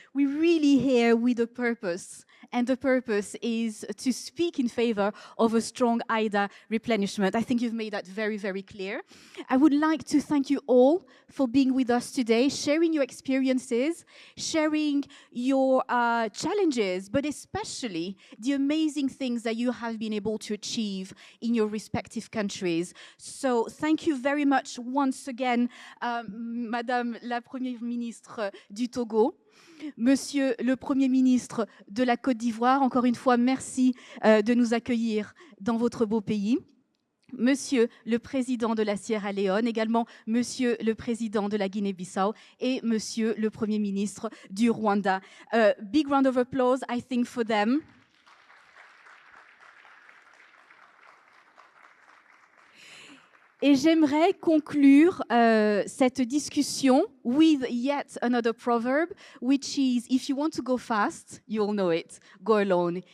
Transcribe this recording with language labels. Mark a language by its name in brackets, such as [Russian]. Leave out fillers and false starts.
[English] We're really here with a purpose. And the purpose is to speak in favor of a strong IDA replenishment. I think you've made that very, very clear. I would like to thank you all for being with us today, sharing your experiences, sharing your challenges, but especially the amazing things that you have been able to achieve in your respective countries. So thank you very much once again, [French] Madame la Première Ministre du Togo, Monsieur le Premier ministre de la Côte d'Ivoire, encore une fois, merci de nous accueillir dans votre beau pays. Monsieur le Président de la Sierra Leone, également Monsieur le Président de la Guinée-Bissau et Monsieur le Premier ministre du Rwanda. [English] Big round of applause, I think, for them. [French] Et j'aimerais conclure cette discussion [English] with yet another proverb, which is, if you want to go fast, you'll know it, go alone.